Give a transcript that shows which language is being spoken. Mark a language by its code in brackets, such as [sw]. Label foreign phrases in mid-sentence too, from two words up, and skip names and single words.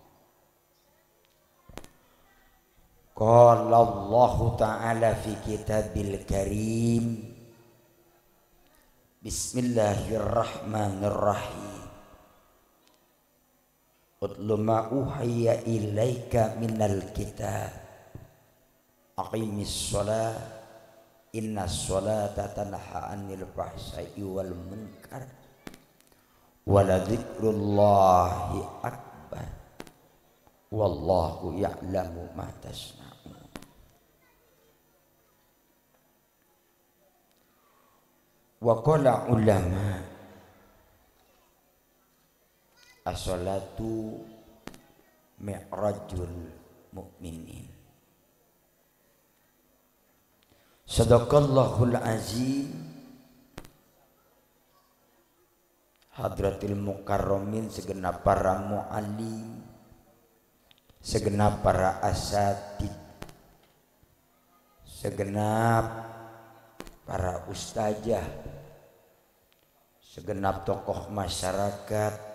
[ar] قال الله تعالى في الكتاب الكريم، بسم الله الرحمن الرحيم, اتل ما أوحي إليك من الكتاب أقم الصلاة إن الصلاة تنهى عن الفحشاء والمنكر ولذكر الله أكبر والله يعلم ما تصنعون. وقال العلماء الصلاة معراج المؤمنين. صدق الله العظيم. حضرة المكرمين, [id] segenap para mu'allim, segenap para asatid, segenap para ustazah, segenap tokoh masyarakat,